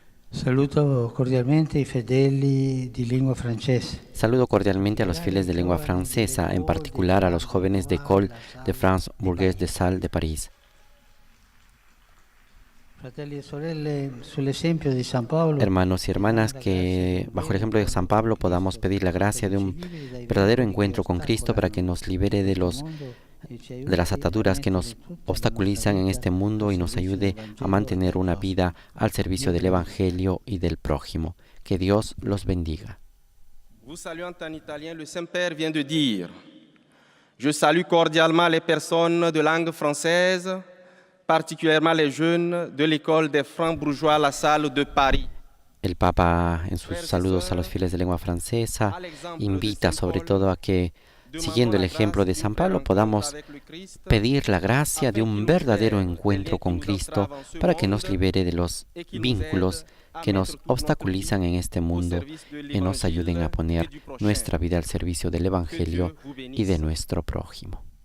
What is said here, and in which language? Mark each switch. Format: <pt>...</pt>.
<it>Saluto cordialmente i fedeli di lingua francese.</it> <es>Saludo cordialmente a los fieles de lengua francesa, en particular a los jóvenes de École de France Bourgeois de Salles de París.</es> <it>Fratelli e sorelle, sull'esempio di San Paolo.</it> <es>Hermanos y hermanas, que bajo el ejemplo de San Pablo podamos pedir la gracia de un verdadero encuentro con Cristo para que nos libere de las ataduras que nos obstaculizan en este mundo y nos ayude a mantener una vida al servicio del Evangelio y del prójimo. Que Dios los bendiga.</es> <fr>Vous saluant en italien, le Saint-Père vient de dire: Je salue cordialement les personnes de langue française, particulièrement les jeunes de l'école des Francs-Bourgeois La Salle de Paris.</fr> <es>El Papa, en sus saludos a los fieles de lengua francesa, invita sobre todo a que, siguiendo el ejemplo de San Pablo, podamos pedir la gracia de un verdadero encuentro con Cristo para que nos libere de los vínculos que nos obstaculizan en este mundo y nos ayuden a poner nuestra vida al servicio del Evangelio y de nuestro prójimo.</es>